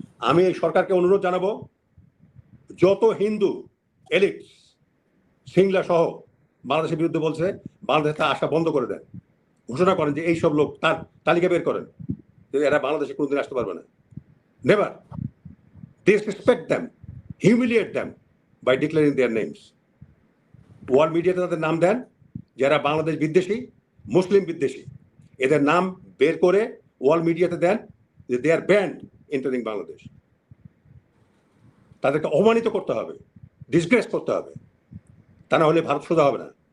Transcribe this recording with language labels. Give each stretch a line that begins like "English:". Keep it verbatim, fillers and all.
Bangla: আমি এই সরকারকে অনুরোধ জানাবো, যত হিন্দু এলিট সিংলা সহ বাংলাদেশের বিরুদ্ধে বলছে, বাংলাদেশে তা আসা বন্ধ করে দেন। ঘোষণা করেন যে এইসব লোক, তার তালিকা বের করেন, এরা বাংলাদেশে কোনোদিন আসতে পারবে না।
English: Never disrespect them, humiliate them by declaring their names.
Bangla: World মিডিয়াতে তাদের নাম দেন, যারা বাংলাদেশ বিদ্বেষী, মুসলিম বিদ্বেষী, এদের নাম বের করে ওয়ার্ল্ড মিডিয়াতে দেন যে
English: They are banned entering Bangladesh.
Bangla: তাদেরকে অপমানিত করতে হবে, ডিসগ্রেস করতে হবে, তা না হলে ভারত সোজা হবে না।